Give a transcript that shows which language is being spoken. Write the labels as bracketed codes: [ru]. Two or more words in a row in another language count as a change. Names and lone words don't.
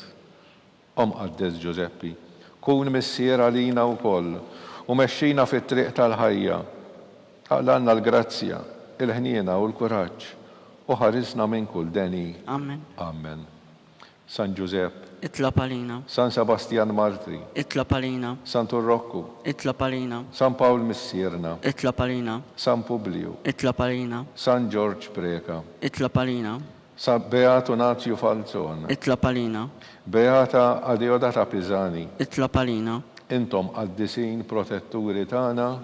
[mt] Qaddes Giuseppi, kun missier għalina wkoll u mexxina fit-triq tal-ħajja. Aqlanna l-grazzja, il-ħniena u l-kuraġġ u ħarisna minn kull deni. Amen. Amen. San Giuseppe, itlob għalina San Sebastian Martri, itlob għalina San Turrocco, itlob għalina San Paul Missierna, itlob għalina San Publio, itlob għalina San George Preka, itlob għalina San Beato Nazio Falzon, itlob għalina Beata Adeodata Pisani, itlob għalina intom qaddisin protetturi tagħna,